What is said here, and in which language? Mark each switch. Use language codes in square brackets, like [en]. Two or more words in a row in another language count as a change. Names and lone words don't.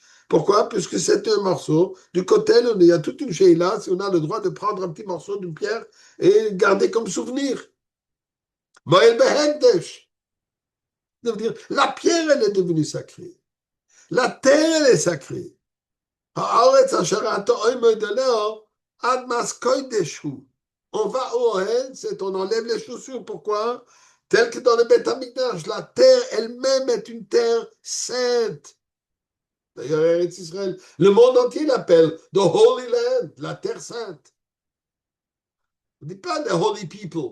[fr] Pourquoi? Puisque c'est un morceau. Du côté, il y a toute une là, si on a le droit de prendre un petit morceau d'une pierre et garder comme souvenir. [he] מועל בהקדש. [fr] Ça veut dire, la pierre, elle est devenue sacrée. La terre, elle est sacrée. [he] הארץ אשר אתה עומד עליה, עד קודש הוא. [fr] On va au Ohel, c'est on enlève les chaussures. Pourquoi? Tel que dans le Beth Amikdash, la terre elle-même est une terre sainte. D'ailleurs, Eretz Israël, le monde entier l'appelle [en] the Holy Land, [fr] la terre sainte. On ne dit pas les [en] Holy People.